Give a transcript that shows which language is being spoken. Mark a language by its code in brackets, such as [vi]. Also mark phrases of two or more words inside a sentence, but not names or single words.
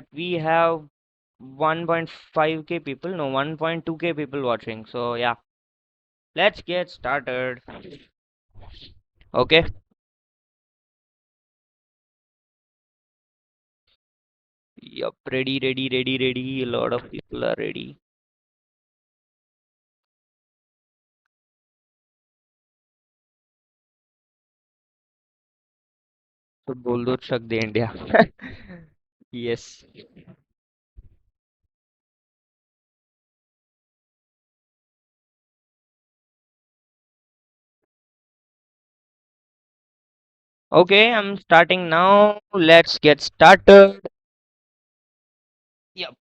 [en] We have 1.5k people, no, 1.2k people watching. So yeah, let's get started. Okay. Yup, ready, ready, ready, ready. A lot of people are ready. [hi] तो बोल दो चक दे इंडिया. [en] Yes. Okay, I'm starting now. Let's get started. Yep.